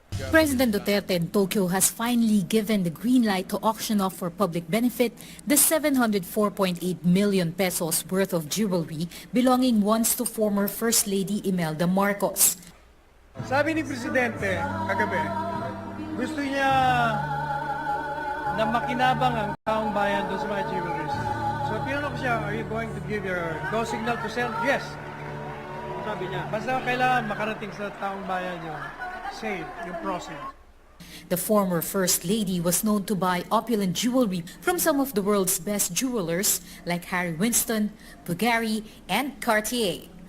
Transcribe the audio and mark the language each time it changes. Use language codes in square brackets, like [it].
[en] President Duterte in Tokyo has finally given the green light to auction off for public benefit the 704.8 million pesos worth of jewelry belonging once to former First Lady Imelda Marcos. [tl] Sabi ni Presidente kagabi, gusto niya na makinabang ang taong bayan doon sa mga jewelries. So tinanong ko siya, [en] are you going to give your go signal to sell? [tl] Yes. Sabi niya, basta kailangan makarating sa taong bayan yung sale, yung process. [en] The former First Lady was known to buy opulent jewelry from some of the world's best jewelers like Harry Winston, Bulgari, and Cartier.